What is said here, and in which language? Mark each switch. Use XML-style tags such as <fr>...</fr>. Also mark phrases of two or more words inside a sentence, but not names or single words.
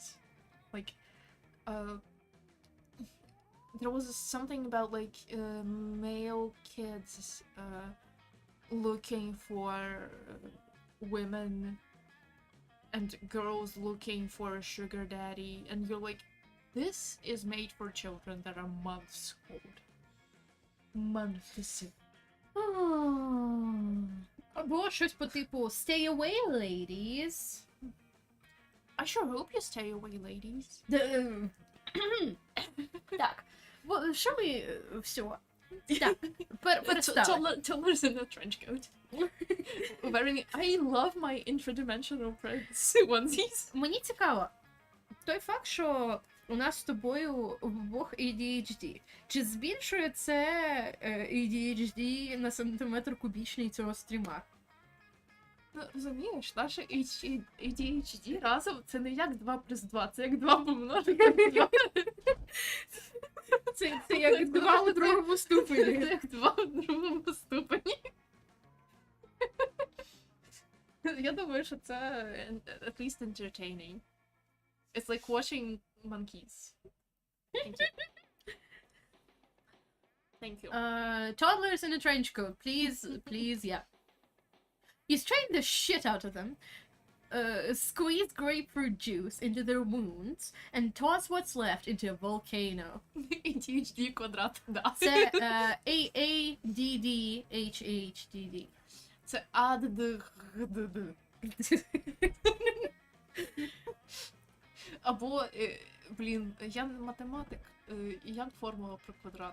<en>Like, there was something about, like, male kids looking for women and girls looking for a sugar daddy, and you're like, this is made for children that are months old. Months.</en> <uk>Або щось по типу</uk> <en>Stay away, ladies. I sure hope you stay away, ladies.</en> <uk>Так. Що ми всього? Так, перестали.</uk> <en>Toddlers in a trench coat. Wearing, I love my interdimensional prince onesies.</en> <uk>Мені цікаво, той факт, що у нас з тобою в обох ADHD, чи збільшує це ADHD на сантиметр кубічний цього стріма? Ну, розумієш, наше ADHD разом це не як 2+2, це як 2 помножити на 2. Це як 2 у другому ступені. Це як 2 у другому ступені. Я думаю, що це</uk> <en>at least entertaining. It's like watching monkeys. Thank you. Thank you. Toddlers in a trench coat, please, yeah. You strain the shit out of them, squeeze grapefruit juice into their wounds, and toss what's left into a volcano.</en> <uk>ADHD квадрат, да. Це AADDHHDD. Це ADHD. Або, блін, я математик, і як формула про квадрат?</uk>